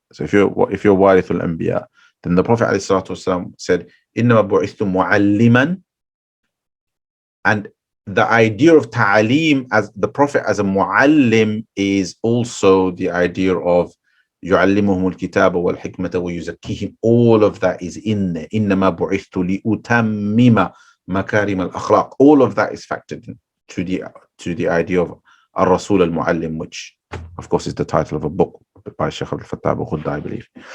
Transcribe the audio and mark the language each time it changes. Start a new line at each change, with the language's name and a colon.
English: So if you're warithul anbiya, then the Prophet ﷺ said,
Arabic: "Innama bu'ithtu mu'alliman."
English: And the idea of ta'aleem as the Prophet as a mu'allim is also the idea of
Arabic: يعلمهم الكتاب والحكمة ويزكيهم.
English: All of that is in there.
Arabic: إنما بعثت لأتمم مكارم الأخلاق.
English: All of that is factored in to the idea of
Arabic: الرسول المعلم,
English: which of course is the title of a book by Shaykh al-Fattah Khudda, I believe.